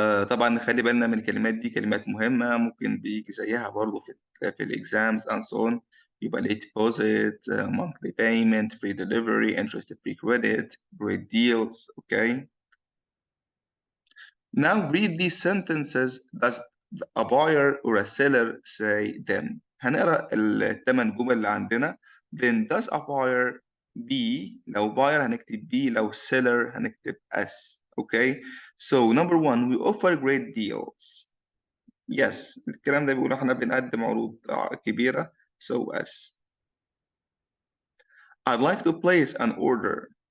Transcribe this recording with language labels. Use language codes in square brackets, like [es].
[ar] طبعا نخلي بالنا من الكلمات دي، كلمات مهمة ممكن بيجي زيها برضه في الإكزامز and so on. [en] يبقى late deposit, monthly payment, free delivery, interest-free credit, great deals, okay? Now read these sentences. Does a buyer or a seller say them? [ar] هنقرا الثمان جمل اللي عندنا. [en] Then does a buyer be. [ar] لو buyer هنكتب be. لو seller هنكتب s. Okay. [en] So number one, we offer great deals. [ar] Yes. الكلام ده بيقول احنا بنقدم عروض كبيرة. So s. [en] I'd like to place an order.